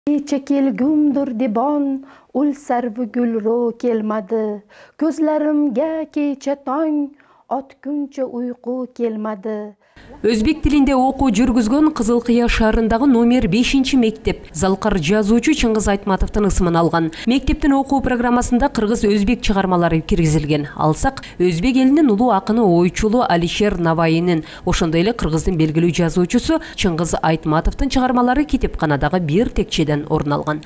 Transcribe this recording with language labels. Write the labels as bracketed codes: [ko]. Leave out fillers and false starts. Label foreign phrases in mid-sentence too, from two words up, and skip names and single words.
[uz] Çekilgümdür dibon, ul sarvı gülro kelmadi. Gözlerimge keche tong, otguncha uyku kelmadi. [ky] Өзбек тилинде окуу жүргүзгөн Кызыл Кыя шаарындагы номер 5 мектеп залкар жазуучу Чыңгыз Айтматовдун ысымын алган. Мектептин окуу программасында кыргыз өзбек чыгармалары киргизилген. Алсак, өзбек элинин улуу акыны ойчулу Алишер Навайинин, ошондой эле кыргыздын белгилүү жазуучусу Чыңгыз Айтматовдун чыгармалары китепканадагы бир текчеден орун алган.